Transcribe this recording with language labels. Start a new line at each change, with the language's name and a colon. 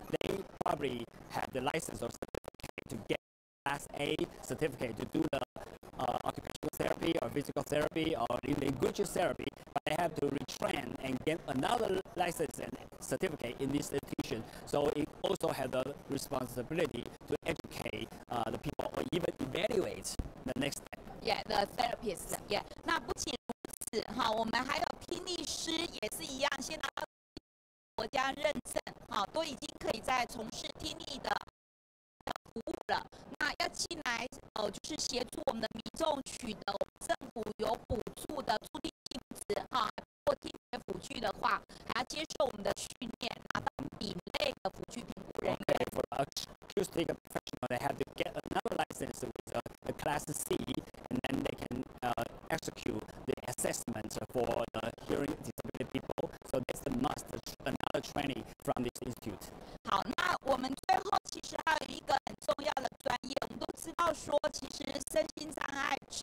English: They probably have the license or certificate to get Class A certificate to do the occupational therapy or physical therapy or even language therapy, but they have to retrain and get another license and certificate in this institution. So it also has the responsibility to educate the people or even evaluate the next step. Yeah, the therapist. Yeah.
Chinese: 那不仅如此哈，我们还有听力师也是一样，先拿到国家认证，哈，都已经可以在从事听力的服务了。那要进来就是协助我们的民众取得我们政府有补助的助听器质哈，或听觉辅具的话，还要接受我们的训练，拿到丙类的辅具评估人员。
English: Okay, for acoustic professional, they have to get another license with a Class C, and then they can execute the assessment for the hearing disability people. So that's the must, another training from this institute.
Chinese: 好，那我们最后其实还有一个很重要的专业，我们都知道说，其实身心障碍